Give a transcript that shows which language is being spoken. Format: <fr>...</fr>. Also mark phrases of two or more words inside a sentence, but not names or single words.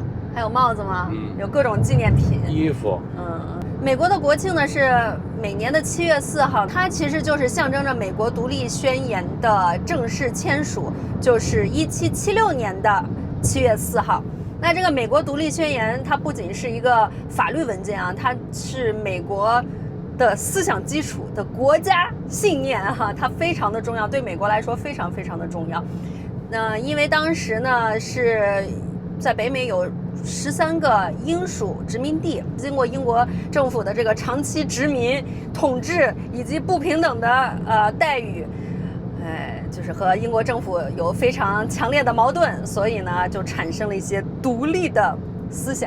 <zh>還有帽子嗎？有各種紀念品。衣服。美國的國慶呢是每年的7月4號，它其實就是象徵着美國獨立宣言的正式簽署，就是1776年的7月4號。那這個美國獨立宣言，它不僅是一個法律文件啊，它是美國的思想基礎的国家信念哈，它非常的重要，对美國來說非常非常的重要。因為當時呢是在北美有13個英屬殖民地，經過英國政府的這個長期殖民統治以及不平等的待遇，就是和英國政府有非常強烈的矛盾，所以呢就產生了一些獨立的思想，</zh>